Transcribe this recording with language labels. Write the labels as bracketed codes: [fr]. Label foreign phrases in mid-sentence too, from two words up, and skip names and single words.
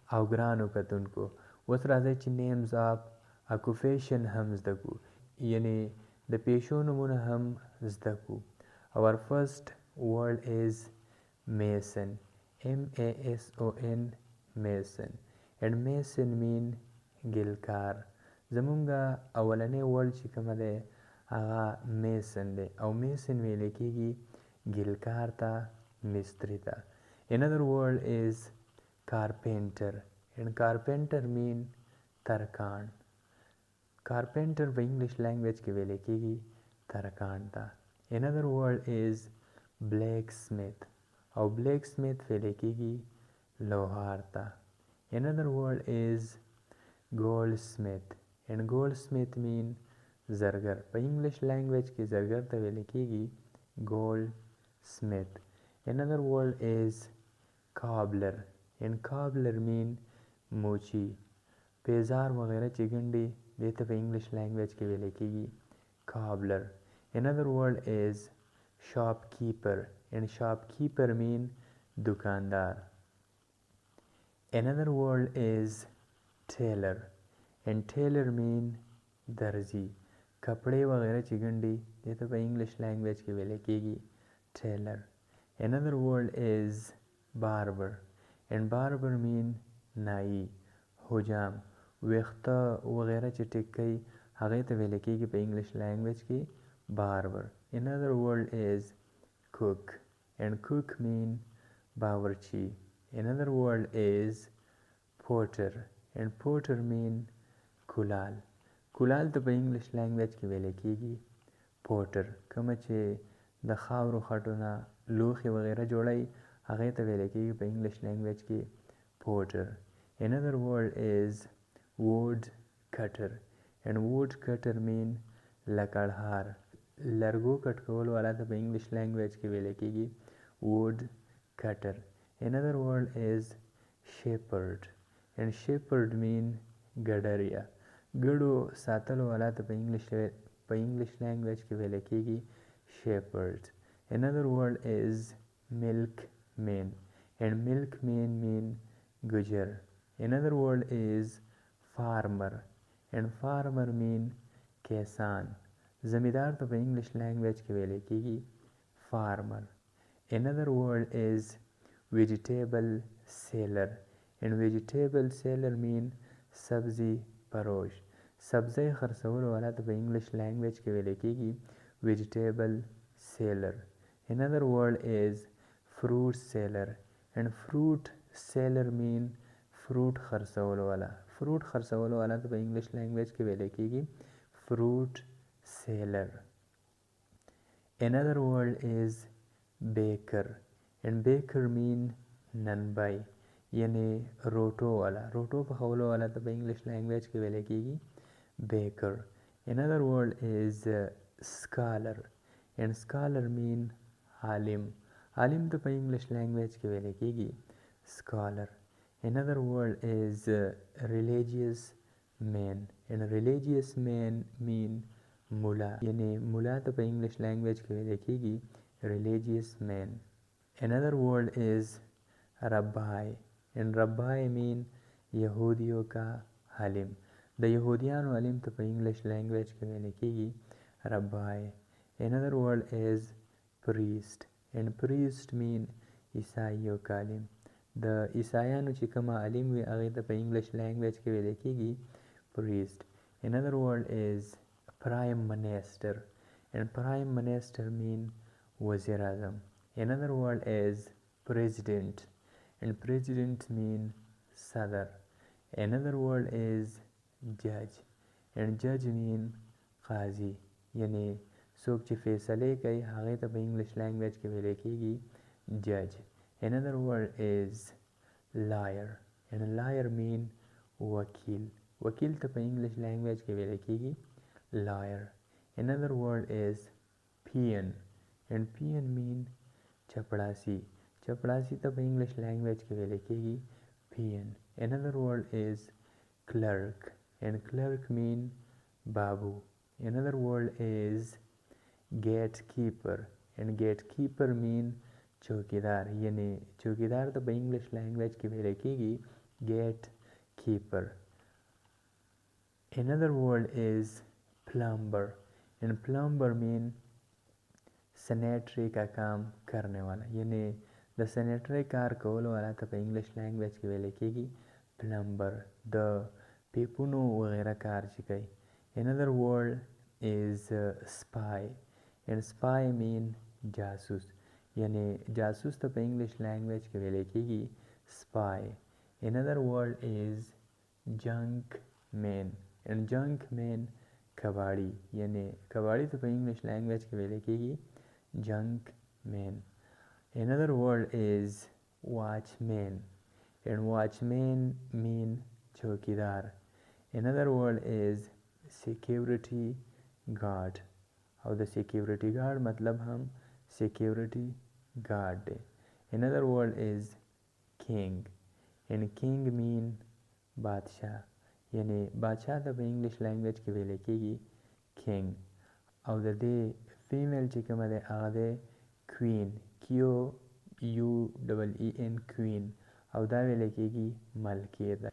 [ps] او ګرانو کتونکو اوس راځئ چې [en] names of occupation [ps] هم زده کړو، یعنی د پیشو نومونه هم زده کړو. [en] our first word is mason, mason, mason, and mason mean ګلکار. [ps] زمونږه اولنی ورډ چې کومه دی هغه میسن دی او میسن ویلی کېږي ګلکار ته، مستري ته. [en] another word is carpenter, and carpenter mean ترکاڼ. [ps] carpenter په [en] English language [ps] کې ویلی کېږي ترکاڼ ته. [en] another word is blacksmith, [ps] او blacksmith ویلی کېږي لوهار ته. [en] another word is goldsmith, and goldsmith mean زرګر. [ps] په [en] English language [ps] کې زرګر ته ویل کېږي goldsmith. [en] another word is cobbler, and cobbler mean موچی. [ps] پیزار وغیرہ چې ګنډي دې ته په [en] English language [ps] کې ویل کېږي cobbler. [en] another word is shopkeeper, and shopkeeper mean دکاندار. another word is tailor, and tailor mean درزی. [ps] کپڑے وغیرہ چې ګنډي دې ته په [en] English language [ps] کې ویل کېږي tailor. [en] another word is barber, and barber mean نائی. [ps] حجام ویښته وغیرہ چې ټیک کوي هغې ته ویل کېږي په [en] English language [ps] کې barber. [en] another word is cook, and cook mean باورچی. another word is potter, and potter mean کلال. [ps] کلال ته په [en] English language [ps] کې ویل کېږي پوټر. کومه چې د خاورو خټو نه لوښي وغیرہ جوړوي هغې ته ویل کېږي په [en] English language [ps] کې پوټر. [en] another word is wood cutter, and wood cutter mean لکړهار. [ps] لرګو کټ کولو والا ته په [en] English language [ps] کې ویل کېږي [en] wood cutter. another word is shepherd, and shepherd mean ګډریا. [ps] ګډو ساتلو والا ته په [en] English language [ps] کې ویل کېږي shepherd. [en] another word is milkman, and milkman mean ګجر. another word is farmer, and farmer mean کیسان. [ps] زمیندار ته په [en] English language [ps] کې ویل کېږي farmer. [en] another word is vegetable seller, and vegetable seller mean [ur] سبزی فروش. [ps] سبزی خرڅولو والا ته په [en] English language [ps] کې ویل کېږي [en] vegetable seller. another word is fruit seller, and fruit seller mean [ps] fruit خرڅولو والا. fruit خرڅولو والا ته په [en] English language [ps] کې ویل کېږي [en] fruit seller. another word is baker, and baker mean [ps] ننبای، یعنی روټو والا. روټو پخولو والا ته په [en] English language [ps] کې ویل کېږي baker. [en] another word is scholar, and scholar mean عالم. [ps] عالم ته په [en] English language [ps] کې ویل کېږي scholar. [en] another word is religious man, and religious man mean مولا، [ps] یعنی مولا ته په [en] English language [ps] کې ویل کېږي [en] religious man. another word is rabbi, and rabbi mean [ur] یهودیو کا عالم. [ps] د یهودیانو عالم ته په [en] English language [ps] کې ویل کېږي rabbi. [en] another word is priest, and priest mean [ur] عیسایو کا عالم. [ps] د عیسایانو چې کومه عالم وي هغې ته په [en] English language [ps] کې ویل کېږي priest. [en] another word is prime minister, and prime minister mean [ps] وزیر اعظم. [en] another word is president, and president mean صدر. another word is judge, and judge mean قاضي، [ps] یعنی څوک چې فیصلې کوي هغې ته په [en] English language [ps] کې ویل کېږي [en] judge. another word is liar, and liar mean وکیل. [ps] وکیل ته په [en] English language [ps] کې ویل کېږي liar. [en] another word is peon, and peon mean چپړاسي. [ps] چپړاسي ته په [en] English language [ps] کې ویل کېږي peon. [en] another word is clerk, and clerk mean بابو. another word is gatekeeper, and gatekeeper mean چوکیدار، [ps] یعنی چوکیدار ته په [en] English language [ps] کې ویل کېږي [en] gate keeper. Another word is plumber. And plumber mean [ur] sanitary کا کام کرنے والا، [ps] یعنی د سینیټری کار کولو والا ته په [en] English language [ps] کې ویل کېږي پلمبر، د پیپونو وغیرہ کار چې کوي. [en] Another word is spy. And spy mean [ps] جاسوس، یعنی جاسوس ته په [en] English language [ps] کې ویل کېږي spy. [en] Another word is junk man. And junk man [ps] کباړي، یعنی کباړي ته په [en] English language [ps] کې ویل کېږي [en] junk man. Another word is watchman. And watchman mean چوکیدار. Another word is security guard. [ps] او د [en] security guard [ps] مطلب هم [en] security guard [ps] دی. [en] Another word is king. And king mean [ps] بادشاہ، یعنی بادشاہ ته په [en] English language [ps] کې ویل کېږي [en] king. [ps] او د دې فیمیل چې کومه دی هغه دی queen. [en] QUEEN queen. [ps] او دا ویل کېږي ملکې ده.